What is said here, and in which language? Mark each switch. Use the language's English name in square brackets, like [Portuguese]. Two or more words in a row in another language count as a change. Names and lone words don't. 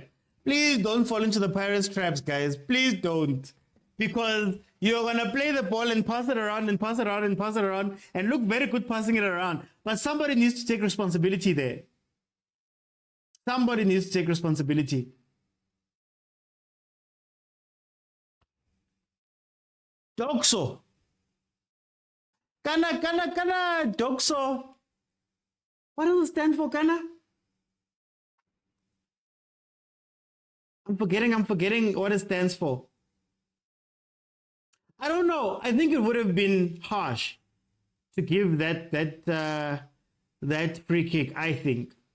[English] Please don't fall into the Pirates traps, guys. Please don't. Because you're going to play the ball and pass it around and pass it around and pass it around and look very good passing it around. But somebody needs to take responsibility there. Somebody needs to take responsibility. Dokso. Kana, Dokso. What does it stand for, Kana? I'm forgetting what it stands for. I don't know. I think it would have been harsh to give that free kick, I think.